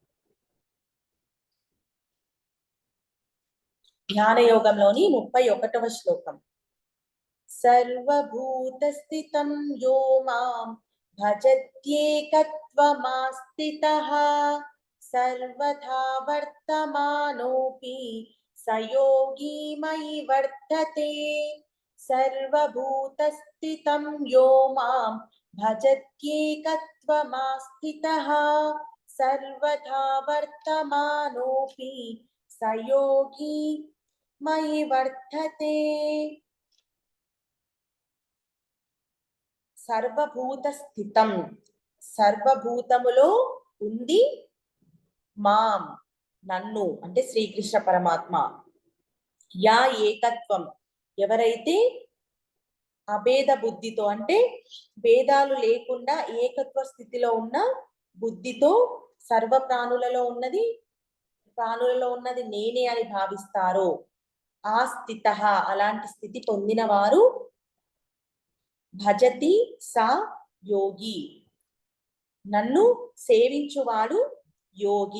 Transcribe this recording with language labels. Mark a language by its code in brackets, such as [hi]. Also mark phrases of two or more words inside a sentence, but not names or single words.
[te] ధ్యాన యోగంలోని 31వ శ్లోకం. [sa] సర్వభూత స్థితం యో మాం భజత్యేకత్వమాస్థితః సర్వథా వర్తమానోపి సయోగి మయి వర్తతే. సర్వభూత స్థితం యో మాం భజత్యేకత్వమాస్థితః సర్వథా వర్తమానోపి సయోగి మయి వర్తతే. సర్వభూత స్థితం, [te] సర్వభూతములో ఉంది మాం నన్ను అంటే శ్రీకృష్ణ పరమాత్మ. యా ఏకత్వం ఎవరైతే అభేద బుద్ధితో అంటే భేదాలు లేకుండా ఏకత్వ స్థితిలో ఉన్న బుద్ధితో సర్వ ప్రాణులలో ఉన్నది నేనే అని భావిస్తారో ఆ స్థిత, అలాంటి స్థితి పొందిన వారు [sa] భజతి సా యోగి, [te] నన్ను సేవించువాడు యోగి.